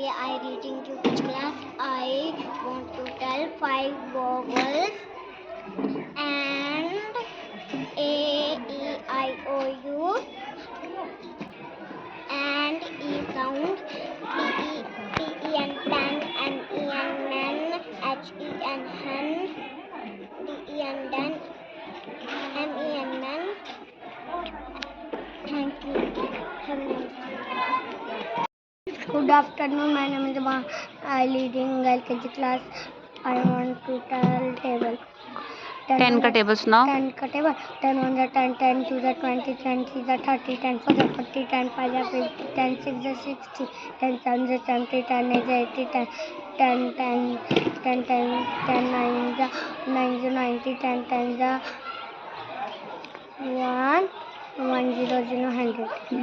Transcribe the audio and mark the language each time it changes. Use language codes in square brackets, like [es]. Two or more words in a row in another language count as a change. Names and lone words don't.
[en] I reading UKG class. I want to tell 5 vowels and A, E, I, O, U and E sound, P, E, N, pen, N, E, N, men, H, E, N, hen, D, E, N, den, M, E, N, men. Thank you. Have a nice day. Good afternoon, my name is Abha. I reading LKG class. I want to tell table. [hi] 10 का टेबल सुनाओ। 10 का टेबल 10 1 10 10 2 20 10 3 30 10 4 40 10 5 50 10 6 60 10 7 70 10 8 80 10 10 10 10 10 9 9 90 10 10 1 1 0 0 100।